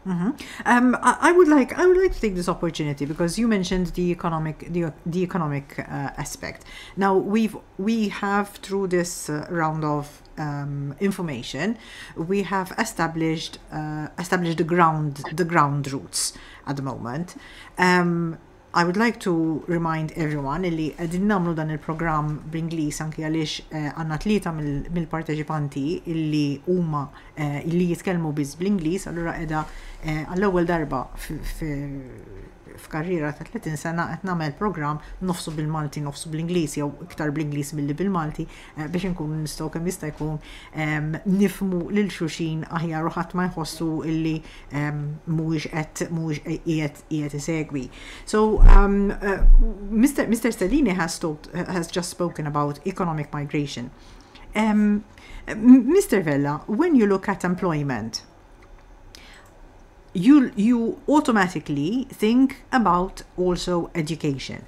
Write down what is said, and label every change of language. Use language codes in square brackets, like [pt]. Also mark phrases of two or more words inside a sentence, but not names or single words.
[en] I would like to take this opportunity because you mentioned the economic aspect. Now we have through this round of information, we have established the ground roots at the moment. I would like to remind everyone [mt] illi qegħdin nagħmlu dan il-programm bl-Ingliż anke għaliex għandna tlieta mill-parteċipanti illi huma illi jitkellmu biss bl-Ingliż, allura qiegħda għall-ewwel darba f'karriera ta' 30 sena qed nagħmel programm nofsu bil-Malti, nofsu bl-Ingliż jew iktar bl-Ingliż milli bil-Malti biex inkunu nistgħu kemm jista' jkun nifhmu lil xulxin aħjar u ħadd ma jħossu illi mhuwiex qiegħed isegwi. [en] So Mr. Stellini has just spoken about economic migration. Mr. Vella, when you look at employment, you automatically think about also education.